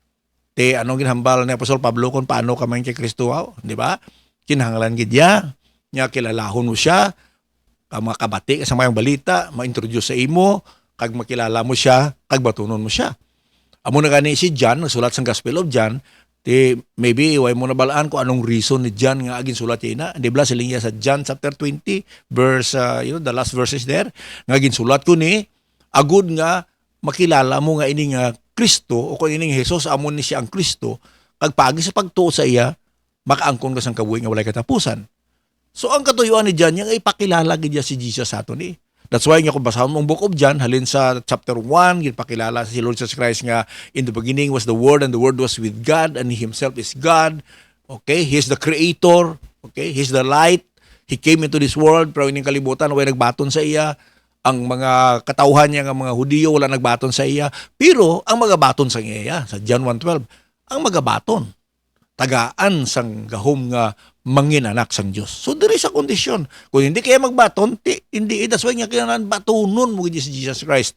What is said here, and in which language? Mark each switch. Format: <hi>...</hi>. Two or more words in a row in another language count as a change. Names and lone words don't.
<hil>Te anong ginhambal ni Apostol Pablo kung paano ka man kay Kristo, di ba? Kinahanglan gid niya kilalahon mo siya, makabati sa mayong balita, ma-introduce sa imo, kag makilala mo siya, kag batunon mo siya. Amo na gani si John, nagsulat sa Gospel of John, maybe way mo nabalaan ko anong reason ni John nga agin sulat niya. Di ba siling niya sa</hil> <en>John chapter 20 verse the last verses there</en> <hil>nga agin sulat ko ni agud nga makilala mo nga ini nga Kristo o kung ini nga Hesus amo ni siya ang Kristo kag pagi sa pagtuo sa iya makaangkon ka sang kabuhi nga walay katapusan. So ang katuyuan ni John nga ipakilala gid si Jesus sa aton ni.</hil> <en>That's why</en> <hil>nga kung basahon mong Book of John, halin sa chapter 1, ginpakilala si Lord Jesus Christ nga,</hil> <en>in the beginning was the Word, and the Word was with God, and He Himself is God. Okay? He is the Creator. Okay? He is the light. He came into this world,</en> <hil>pero ining kalibutan, way nagbaton sa iya. Ang mga katauhan niya nga mga Hudiyo wala nagbaton sa iya, pero ang magabaton sa iya sa John 1:12, ang magabaton tagaan sang gahom nga manginanak sang Dios. So diri sa kondisyon, kung hindi kaya magbaton, hindi</hil> <en>that's why</en> <hil>nga kinahanglan batunon mo si Jesus Christ.</hil>